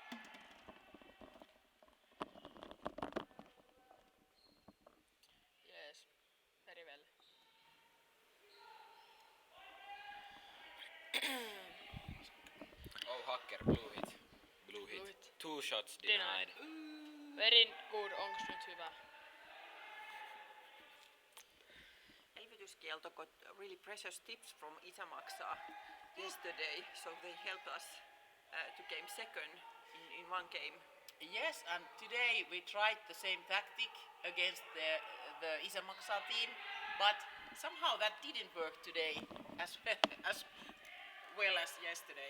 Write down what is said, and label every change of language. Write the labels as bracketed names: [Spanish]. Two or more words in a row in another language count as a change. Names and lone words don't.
[English] Yes, very well. Oh, Hacker, blue hit. Blue hit. Blue hit. 2 shots denied. Very good, [Finnish] onks nyt hyvä? [English] Elvytyskielto got really precious tips from Isämaksa yesterday, so they helped us to game second in one game. Yes, and today we tried the same tactic against the Isämaksa team, but somehow that didn't work today as well as yesterday.